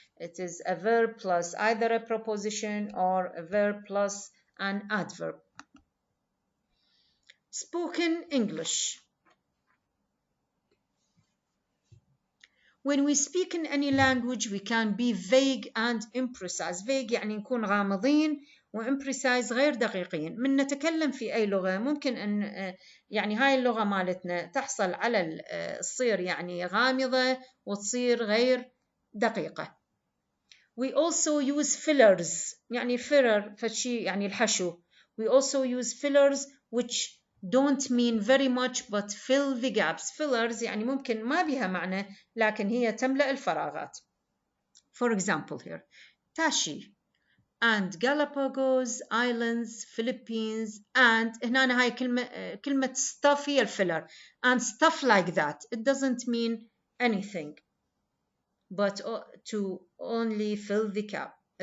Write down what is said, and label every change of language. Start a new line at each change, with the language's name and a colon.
English: It is a verb plus either a preposition or a verb plus an adverb. Spoken English. When we speak in any language, we can be vague and imprecise.
Arabic: Vague يعني نكون غامضين وimprecise غير دقيقين. من نتكلم في أي لغة ممكن أن يعني هاي اللغة مالتنا تحصل على تصير يعني غامضة وتصير غير دقيقة.
English: We also use fillers.
Arabic: يعني filler فشي يعني الحشو.
English: We also use fillers which don't mean very much but fill the gaps.
Arabic: Fillers يعني ممكن ما بها معنى لكن هي تملأ الفراغات.
English: For example here, Tashi and Galapagos Islands, Philippines, and
Arabic: هنا هاي كلمة
English: stuff
Arabic: هي الفيلر
English: and stuff like that. It doesn't mean anything but to only fill the gap.